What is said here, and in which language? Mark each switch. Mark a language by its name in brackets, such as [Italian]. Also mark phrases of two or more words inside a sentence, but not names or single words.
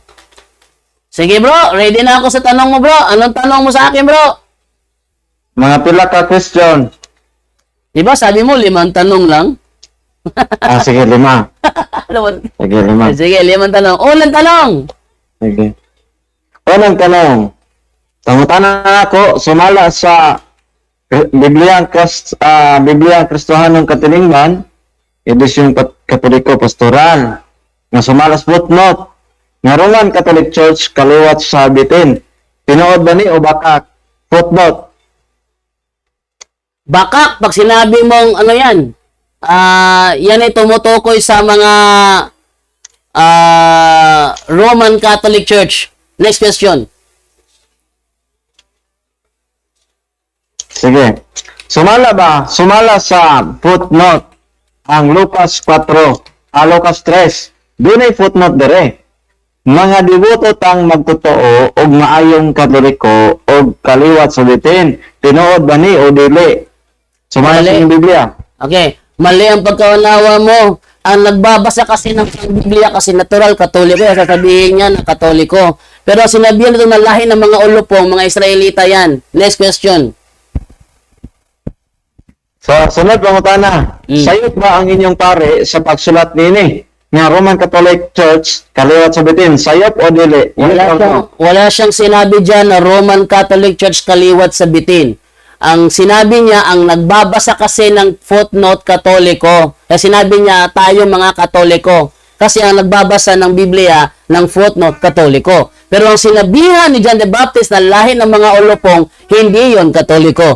[Filipino] Sige bro, ready na ako sa tanong mo bro. Anong tanong mo sa akin bro? [Cebuano] Mga pila ka question. [Filipino] Diba sabi mo 5 tanong lang? Sige, 5. Sige, 5. Sige, 5 tanong. Unang tanong. Sige. Unang tanong. [Cebuano] Tangutanan ako, sumala sa Bibliang Kristohanong Katilingban, edisyong Katoliko Pastoral, nga sumalas footnote, nga Roman Catholic Church kaliwat sa bitin. Tinuod ba ni o bakak? Footnote. [Filipino] Bakak, pag sinabi mong ano yan, yan ay tumutukoy sa mga Roman Catholic Church. [English] Next question. [Cebuano] Sige. Sumala sa footnote ang Lucas 4, Lucas 3. Dunay footnote dire. Mga diboto tang magtotoo og maayong katoliko og kaliwat sa bitin. Tinuod ba ni o dili? Sumala sa [Filipino] Mali. iyong Biblia. Okay, mali ang pagkaunawa mo. Ang nagbabasa kasi ng Biblia kasi natural katoliko, sasabihin niya na katoliko. Pero sinabihan nito na lahi ng mga ulupong, mga Israelita yan. [English] Next question. So, [Cebuano] sunod pangutana. Sayot ba ang inyong pare sa pagsulat nini nga Roman Catholic Church kaliwat sa bitin? Sayot o dili? [Filipino] Wala siyang sinabi dyan na Roman Catholic Church kaliwat sa bitin. Ang sinabi niya, ang nagbabasa kasi ng footnote katoliko. Kaya sinabi niya, tayo mga katoliko. Kasi ang nagbabasa ng Biblia ng footnote katoliko. Pero ang sinabihan ni John the Baptist na lahi ng mga ulupong, hindi yon katoliko.